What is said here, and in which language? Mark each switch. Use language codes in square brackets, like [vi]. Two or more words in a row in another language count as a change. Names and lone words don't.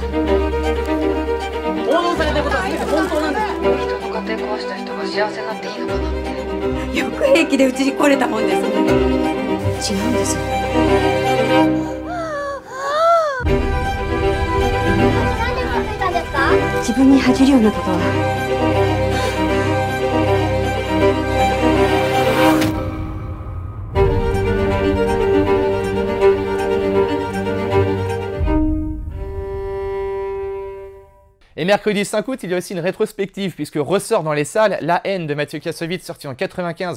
[ja] 報道されたことは全て本当なんです。人の家庭壊した人が幸せになっていいのかなって。よく平気でうちに来れたもんですね。違うんです。自分に恥じるようなことは。 [fr] Et mercredi 5 août, il y a aussi une rétrospective puisque ressort dans les salles La haine de Mathieu Kassovitz, sorti en 95.